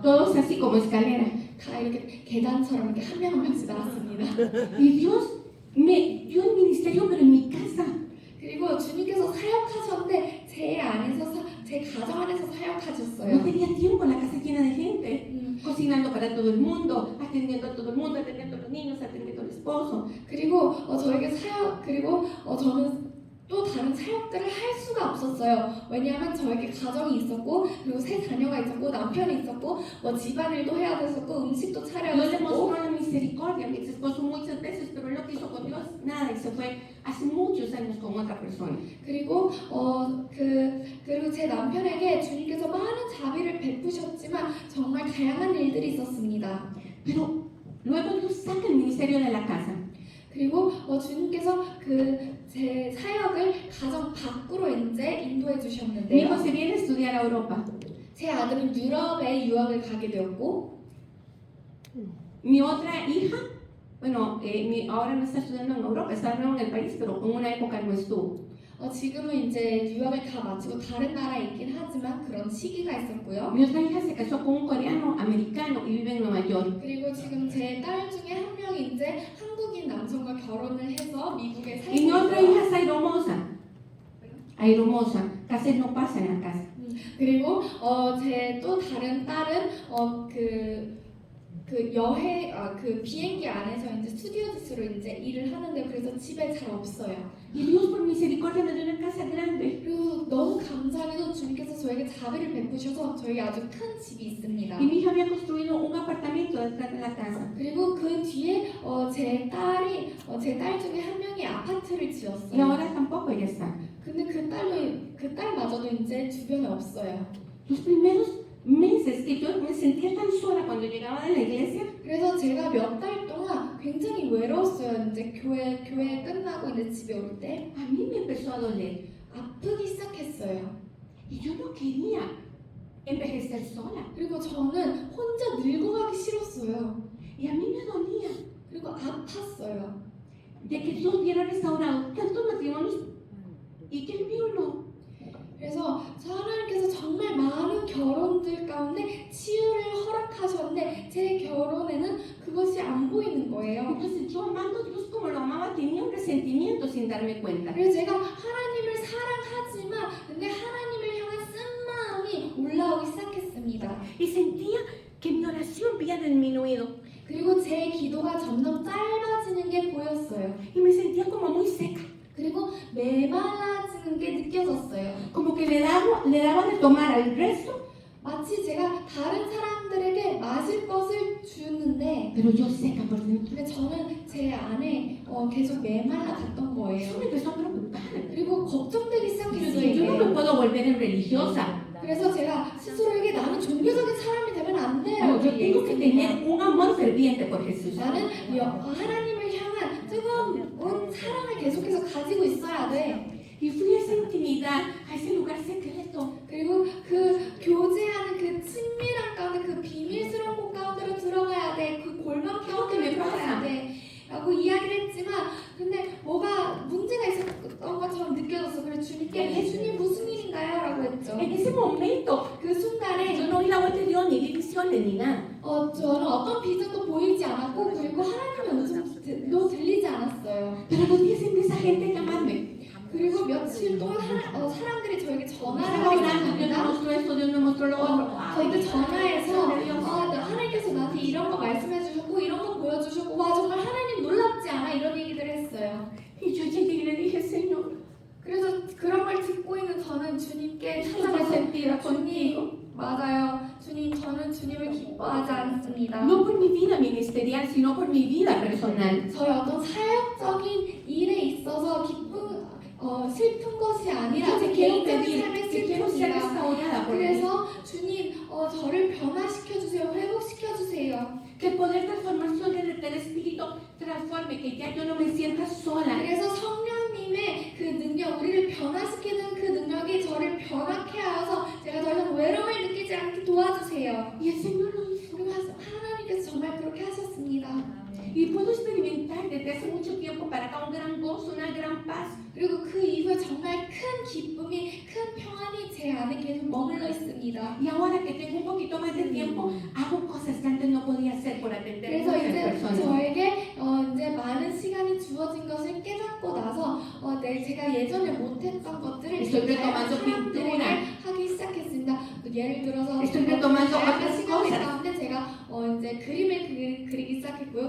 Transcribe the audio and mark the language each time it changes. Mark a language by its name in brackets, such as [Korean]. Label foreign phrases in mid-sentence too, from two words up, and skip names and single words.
[Spanish] Todos así como escalera. [Korean] 다 이렇게 계단처럼 이렇게 한 명 한 명씩 나왔습니다. [Spanish] Y Dios me dio el ministerio, pero en mi casa. [Korean] 그리고 주님께서 사역하셨는데 제 가정 안에서 [Spanish] No [Korean] 사역하셨어요. [Spanish] tenía tiempo en la casa llena de gente. 음, Cocinando para todo el mundo, atendiendo a todo el mundo, atendiendo a los niños, atendiendo al esposo. [Korean] 그리고 저에게 저는 또 다른 사역들을 할 수가 없었어요. 왜냐하면 저에게 가정이 있었고 그리고 3 자녀가 있었고 남편이 있었고 집안일도 해야 됐었고 음식도 차려야 [Spanish] Dios le [Korean] 됐었고 [Spanish] mostró la misericordia a mi ex esposo muchas veces, pero él lo que hizo con Dios, nada, y se fue hace muchos años con otra persona. [Korean] 그리고 그리고 제 남편에게 주님께서 많은 자비를 베푸셨지만 정말 다양한 일들이 있었습니다. [Spanish] Pero luego Dios saca el ministerio de la casa. [Korean] 그리고 주님께서 제 사역을 가정 밖으로 이제 인도해 [Spanish] Mi [Korean] 주셨는데요. [Spanish] hijo se viene a estudiar a Europa. [Korean] 제 아들은 유럽에 유학을 가게 되었고 [Spanish] Mi otra hija, bueno, ahora no está estudiando en Europa, está de nuevo en el país, pero en una época no estuvo. [Korean] 지금은 이제 유학을 다 마치고 다른 나라에 있긴 하지만 그런 시기가 있었고요. [Spanish] Mi otra hija se casó con un coreano americano y vive en Nueva York. [Korean] 그리고 지금 제 딸 중에 한 명이 이제 한국인 남성과 결혼을 해서 미국에 살고 [Spanish] Y mi otra [Korean] 있어요. [Spanish] hija es aeromoza. Aeromoza, casi no pasa en la casa. [Korean] 그리고 제 또 다른 딸은 그 비행기 안에서 이제 스튜디오스로 이제 일을 하는데 그래서 집에 잘 없어요. [Spanish] Y Dios por misericordia me dio una casa grande. [Korean] 그리고 너무 감사하게도 주님께서 저에게 자비를 베푸셔서 저에게 아주 큰 집이 있습니다. [Spanish] Y mi hija había construido un apartamento detrás de la casa. [Korean] 그리고 그 뒤에 제 딸 중에 한 명이 아파트를 [Spanish] Y [Korean] 지었어요. [Spanish] ahora tampoco ella está. [Korean] 근데 그 딸마저도 이제 주변에 없어요. [Spanish] Los primeros meses que yo me sentía tan sola cuando llegaba de la iglesia, [Korean] 그래서 제가 몇 달 동안 굉장히 외로웠어요. 이제 교회 끝나고 이제 집에 올 때 [Spanish] a mí me empezó a doler. [Korean] 아프기 시작했어요. [Spanish] Y yo no quería envejecer sola. [Korean] 그리고 저는 혼자 늙어가기 싫었어요. [Spanish] Y a mí me dolía [Korean] 그리고 아팠어요. [Spanish] de que Dios hubiera restaurado tantos matrimonios y que el mío no. [Korean] 그래서 하나님께서 정말 많은 결혼들 가운데 치유를 허락하셨는데 제 결혼에는 그것이 안 보이는 거예요. [Spanish] Entonces yo amando a Dios como lo amaba tenía un resentimiento sin darme cuenta. [Korean] 그래서 제가 하나님을 사랑하지만 근데 하나님을 향한 쓴마음이 올라오기 시작했습니다. [Spanish] Y sentía que mi oración había disminuido. [Korean] 그리고 제 기도가 점점 짧아지는 게 보였어요. [Spanish] Y me sentía como muy seca. [Korean] 그리고 메말라지는 게 느껴졌어요. [Spanish] Como que le daba de tomar al resto, [Korean] 마치 제가 다른 사람들에게 마실 것을 주는데 [Spanish] pero yo seca por dentro. [Korean] 근데 저는 제 안에 계속 메말라 갔던 [Spanish] Eso [Korean] 거예요. [Spanish] me empezó a preocupar. [Korean] 그리고 걱정되기 [Spanish] Yo [Korean] 시작했어요. [Spanish] dije, yo no [Korean] 이게. [Spanish] me puedo volver en religiosa. [Korean] 그래서 제가 스스로에게 나는 종교적인 사람이 되면 안 [Spanish] No, [Korean] 돼요. [Spanish] yo tengo que tener un amor ferviente por Jesús. [Korean] 나는 하나님을 향한 뜨거운 사랑을 계속해서 가지고 있어야 돼. [Spanish] Y fui a esa intimidad, a ese lugar secreto. [Korean] 그리고 그 교제하는 그 친밀한 가운데 그 비밀스러운 곳 가운데로 들어가야 돼. 그 골망 가운데로 들어가야 돼. 라고 이야기를 했지만 근데 뭐가 문제가 있었던 것처럼 느껴졌어. 그래서 주님께 예수님 무슨 일인가요? 라고 했죠. [Spanish] En ese momento, [Korean] 그 순간에 [Spanish] yo no vi la voz de Dios, ni vi visiones, ni nada. [Korean] 저는 어떤 비전도 보이지 않았고 그리고 하나님의 음성도 들리지 않았어요. [Spanish] Pero los días empieza gente a llamarme. [Korean] 그리고 며칠 동안 사람들이 저에게 전화를 [Spanish] Estaba [Korean] 하기 [Spanish] orando, Dios me [Korean] 시작합니다. [Spanish] mostró esto, Dios me mostró lo otro. [Korean] 저희도 전화해서 [Spanish] Dios. [Korean] 하나님께서 나한테 이런 거 말씀해 주셨고 이런 거 보여주셨고 와 정말 하나님 놀랍지 않아? 이런 얘기들을 했어요. [Spanish] Y yo llegué y le dije, Señor, [Korean] 그래서 그런 걸 듣고 있는 저는 주님께 [Spanish] esto me [Korean] 찾아가서 [Spanish] sentía contigo. [Korean] 맞아요. 주님 저는 주님을 기뻐하지 않습니다. [Spanish] No por mi vida ministerial, sino por mi vida personal. [Korean] 저희 어떤 사역적인 일에 있어서 슬픈 것이 아니라 제 [Spanish] Quiero [Korean] 개인적인 [Spanish] pedir [Korean] 삶의 [Spanish] que quiero ser [Korean] 슬픔입니다. [Spanish] restaurada por Dios. [Korean] 그래서 주님 저를 변화시켜 주세요. 회복시켜 주세요. [Spanish] Que el poder transformación del Espíritu transforme, que ya yo no me sienta sola. [Korean] 그래서 성령님의 그 능력, 우리를 변화시키는 그 능력이 저를 변화케 하여서 제가 더 이상 외로움을 느끼지 않게 도와주세요. [Spanish] Y el Señor lo hizo. [Korean] 그리고 하나님께서 정말 그렇게 하셨습니다. [Spanish] Y puedo experimentar desde hace mucho tiempo para acá un gran gozo, una gran paz. [Korean] 그리고 그 이후에 정말 큰 기쁨이, 큰 평안이 제 안에 계속 머물러 있습니다. [Spanish] Y ahora que tengo un poquito más de tiempo, hago cosas que antes no podía hacer por atender [Korean] 그래서 [Spanish] muchas [Korean] 이제 [Spanish] personas. [Korean] 저에게 이제 많은 시간이 주어진 것을 깨닫고 나서 제가 예전에 못했던 것들을 [Spanish] Estoy retomando [Korean] 사람들에게 [Spanish] pintura. [Korean] 하기 시작했습니다. 예를 들어서 [Spanish] Estoy retomando [Korean] 다양한 [Spanish] otras [Korean] 시간 [Spanish] cosas. [Korean] 가운데 제가 이제 그림을 그리기 시작했고요.